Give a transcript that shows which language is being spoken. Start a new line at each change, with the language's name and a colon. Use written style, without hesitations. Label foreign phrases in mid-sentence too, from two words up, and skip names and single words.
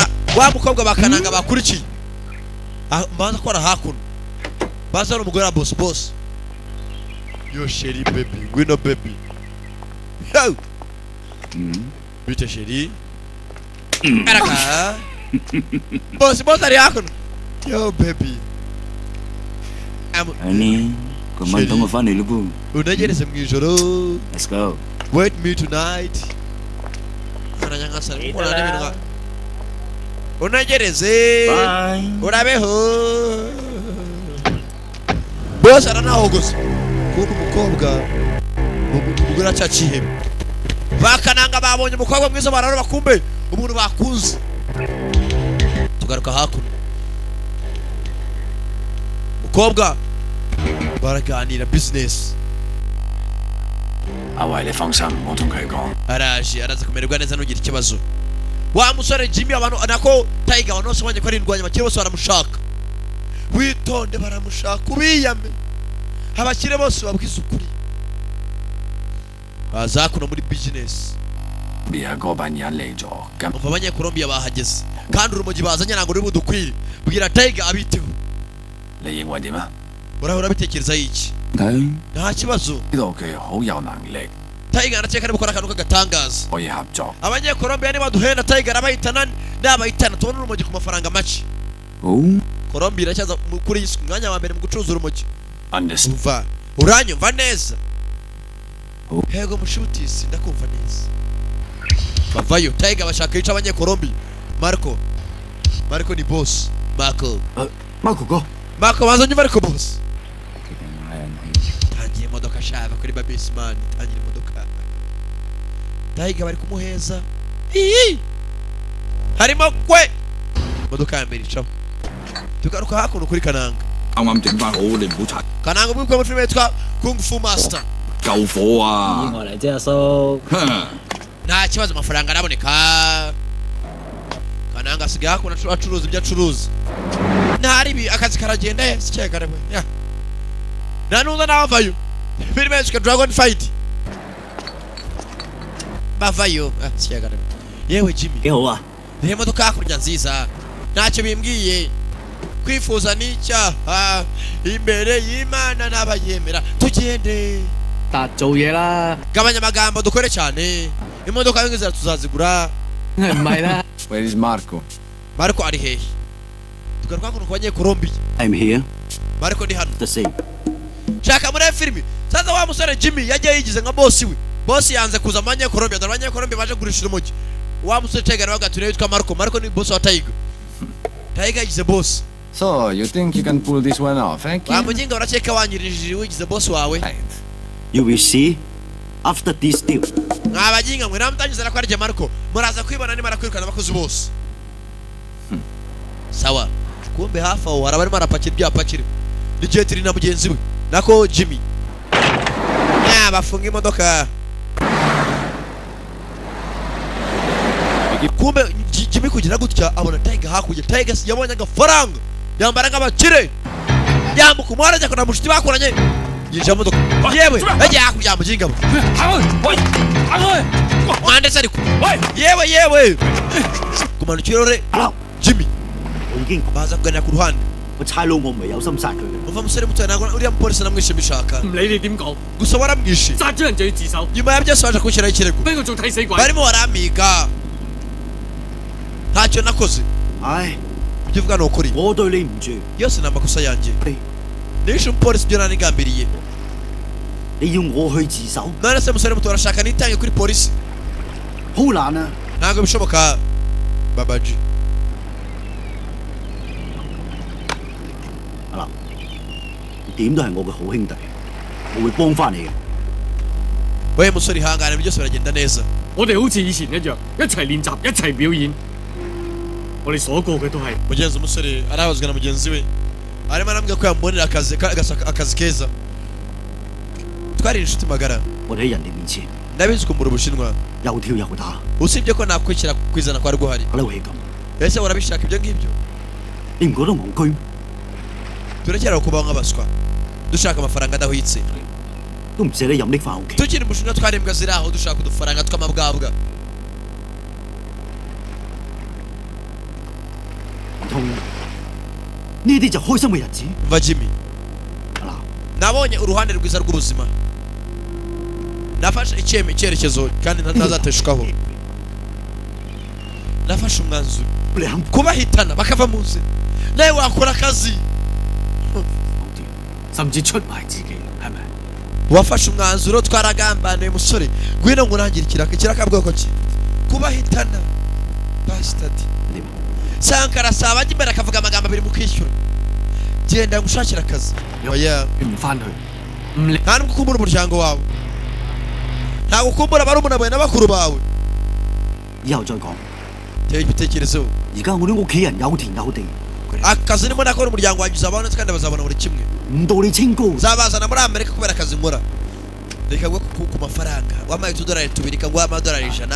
Kinyarwanda: wa mukobwa bakananga bakurikiye mbanza kora hakuno baza n'umugore wa boss yo sheri baby ngwino baby yo bite sheri araka boss ari hakuno yo baby Ani, kumanta mo fan ilubu. unagereze mu ijoro.
English: Let's go. Wait me tonight.
Kinyarwanda: Aranyanga sara mukora n'ibintu. Unagereze. Urabeho. Boss aranaho gusa. Kuko umukobwa umugore acaciye. Bakananga babonye umukobwa mwiza bararo bakumbe umuntu bakuze. Tugaruka hakuno. Mukobwa baraganira business.
Cantonese: Awaye function mo同佢講
Kinyarwanda: araje araza kumererwa neza nugira ikibazo. Wa musore Jimmy abantu nako Tiger abantu bose banye ko arindwanya bakire bose baramushaka. Witonde baramushaka ubiyame. Abakire bose babwiza ukuri. Bazakuno muri business.
Cantonese: 邊嗰班人嚟咗，咁
Kinyarwanda: Umva abanye Colombia bahageze. Kandi urumogi bazanye ntango ruri budukwire. Bwira Tiger abiteho.
Cantonese: 你認為點啊？
Kinyarwanda: Urahora bitekereza iki?
Cantonese: 佢
Kinyarwanda: Nta kibazo.
Cantonese: 呢度佢好有能力，
Kinyarwanda: Tiger arakeka ari gukora akantu k'agatangaza.
Cantonese: 可以合作。
Kinyarwanda: Abanye Colombia niba duhenda Tiger abayitana n'abayitana tubona urumogi ku mafaranga make.
Cantonese: 好
Kinyarwanda: Colombia iracyaza kuri isi mwanya wa mbere mu gucuruza urumogi.
English: ，understand。
Kinyarwanda: Umva uranyumva neza. Hego mushutisi ndakumva neza. Bavayo Tiger bashaka yica abanye Colombia. Marco ni boss.
Cantonese: Marco 哥，
Kinyarwanda: Marco bazanye Marco boss. Tangiye imodoka shaka kuri Babisman, tangiye imodoka. Tiger bari kumuheza. Harimo kwe. Imodoka ya mbere icaho. Tugaruka hakuno kuri Kananga.
Cantonese: 啱啱整翻好，你唔好擦
Kinyarwanda: Kananga ubwo mu filime yitwa Kung Fu Master.
Cantonese: 救火啊！意外嚟啫，阿叔。哼
Kinyarwanda: Nta kibazo amafaranga araboneka. Kananga asigaye hakuna acuruza ibyo acuruza. Ntaribi akazi karagenda sikeye karebe. Ya. Nanuza navayo. Filime yitwa Dragon Fight. Bavayo. Sikeye karebe. Yewe Jimmy.
Cantonese: 幾好啊！
Kinyarwanda: Iyi modoka hakurya nziza. Ntacyo bimbwiye. Kwifuza n'icyaha imbere y'Imana n'abayemera tugende
Cantonese: 達做嘢啦，
Kinyarwanda: gabanya amagambo dukore cyane imodoka y'ingiza tuzazigura
Cantonese: 唔係啦。
English: Where is Marco？
Kinyarwanda: Marco ari hehe tugaruka kuno kubanye Colombia
English: I'm here.
Kinyarwanda: Marco ndi hano
English: The same.
Kinyarwanda: shaka muri filimi sasa wa musore Jimmy yagiye yigize nka boss we boss yanze kuza amanye Colombia darwanye Colombia baje gurisha urumogi wa musore Tiger nawe gature yitwa Marco ni boss wa Tiger yigize boss
English: So you think you can pull this one off? Eh?
Kinyarwanda: wa muginga urakeka wanyirije wigize boss wawe
English: Right. You will see after this deal.
Kinyarwanda: mwabaginga mwe namutangiza ko arije Marco muraza kwibona ni marakwirukana abakozi bose sawa kumbe hafa aho haraba arimo arapakira ibyapakire n'igihe turi na mugenzi we nako Jimmy bafunga imodoka kumbe Jimmy kugira gutya abona Tiger hakurya Tiger yabonye agafaranga yambara nk'abakire yambuka umuhanda ajya kuna mushuti bakoranye yinjira mu modoka yewe ajya hakurya muginga we mwandetse ariko yewe kumanukira rore Jimmy
Cantonese: 我已經
Kinyarwanda: baza kuganira ku ruhande
Cantonese: 個差佬，我唔係有心殺佢嘅。
Kinyarwanda: uva musore muto ntabwo uriya mupolisi namwishe mbishaka
Cantonese: 唔理你點講，
Kinyarwanda: gusa waramwishe
Cantonese: 殺咗人就要自首，
Kinyarwanda: nyuma ya byose baje kunshyiraho ikirego
Cantonese: 俾佢做替死鬼。
Kinyarwanda: barimo baramiga ntacyo nakoze 唉， ibyo uvuga ni ukuri
Cantonese: 我對你唔住，
Kinyarwanda: yose ni amakosa yanjye nishe umupolisi ibyo nanigambiriye
Cantonese: 你要我去自首，
Kinyarwanda: none se musore muto arashaka nitange kuri polisi
Cantonese: 好難啊！
Kinyarwanda: ntabwo bishoboka babaji
Cantonese: 你點都係我嘅好兄弟，我會幫翻你嘅。
Kinyarwanda: we musore ihangane byose biragenda neza
Cantonese: 我哋好似以前一樣，一齊練習，一齊表演。我哋所過嘅都係
Kinyarwanda: mugenzi umusore arahozwa na mugenzi we arimo arambwira ko yamubonera akazi keza twari inshuti magara
Cantonese: 我哋喺人哋面前
Kinyarwanda: ndabizi kumbura ubushinwa
Cantonese: 又跳又打，
Kinyarwanda: usibye ko nakwishyira kwizana kwari guhari
Cantonese: 搞到係咁，
Kinyarwanda: ese urabishaka ibyo ngibyo
Cantonese: 你唔覺得戇居咩？
Kinyarwanda: turekera kubaho nk'abaswa dushaka amafaranga adahwitse
Cantonese: 都唔捨得飲拎翻屋企。
Kinyarwanda: tukiri umushinwa twari imbwa ziri aho dushaka udufaranga tw'amabwabwa
Cantonese: 通呢啲就開心嘅日子。
Kinyarwanda: umva Jimmy nabonye uruhande rwiza rw'ubuzima nafashe icyerekezo kandi ntazateshukaho nafashe umwanzuro kubahitana bakava mu nzira nawe wakora akazi
Cantonese: 甚至出賣自己，係咪？
Kinyarwanda: wafashe umwanzuro twaragambaniye musore ngwino nkurangire ikirakabwoko ki kubahitana bastard Sankara saba njye imbere akavuga amagambo abiri mu kwishyura genda ngushakira akazi oya
Cantonese: 唔翻去，唔理
Kinyarwanda: nta nubwo ukumbura umuryango wawe ntabwo ukumbura barumuna bawe n'abakuru bawe
Cantonese: 以後再講。
Kinyarwanda: tera ibitekerezo
Cantonese: 而家我啲屋企人有田有地，
Kinyarwanda: akazi ndimo nakora umuryango wanjye uzabona kandi bazabona buri kimwe
Cantonese: 唔到你清高。
Kinyarwanda: nzabazana muri Amerika kubera akazi nkora reka gwe ku mafaranga wampaye $2 tubiri kaguha $100 100